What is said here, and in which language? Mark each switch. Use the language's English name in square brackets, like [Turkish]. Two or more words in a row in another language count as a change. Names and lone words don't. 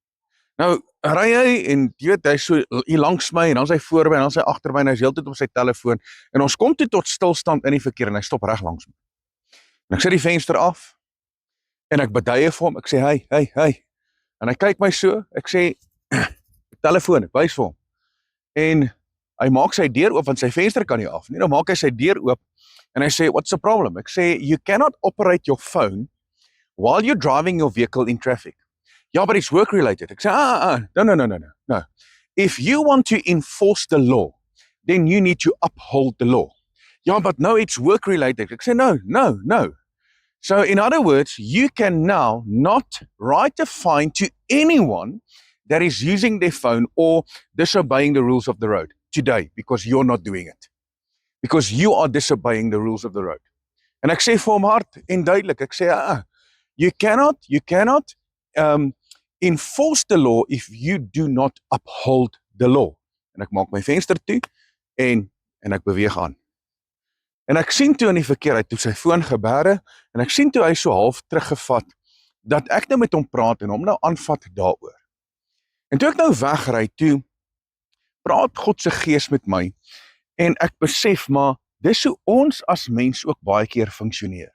[Afrikaans] Nou ry hy en jy weet, hy's so hier langs my en dan is hy voor my en dan is hy agter my en hy's heeltyd op sy telefoon en ons kom toe tot stilstand in die verkeer en hy stop reg langs my. En ek sit die venster af en ek beduie vir hom, ek sê hey. En hy kyk my so, ek sê telefoon, ek wys vir hom. En hy maak sy deur oop want sy venster kan nie af nie. Nou maak hy sy deur oop en hy sê, [English] "What's the problem?" [Afrikaans] Ek sê, [English] "You cannot operate your phone while you're driving your vehicle in traffic." "Yeah, but it's work related." [Afrikaans] Ek sê, [English] no. If you want to enforce the law, then you need to uphold the law. "Yeah, but no, it's work related." [Afrikaans] Ek sê, [English] no. So in other words, you can now not write a fine to anyone that is using their phone or disobeying the rules of the road today, because you're not doing it. Because you are disobeying the rules of the road. [Afrikaans] En ek sê vir hom hard en duidelik, ek sê, [English] you cannot enforce the law if you do not uphold the law. [Afrikaans] En ek maak my venster toe en ek beweeg aan. En ek sien toe in die verkeer, hy toe sy foon gebêre, en ek sien toe hy so half teruggevat, dat ek nou met hom praat en hom nou aanvat daaroor. En toe ek nou wegry toe, praat God se gees met my, en ek besef maar, dis hoe ons as mens ook baie keer funksioneer.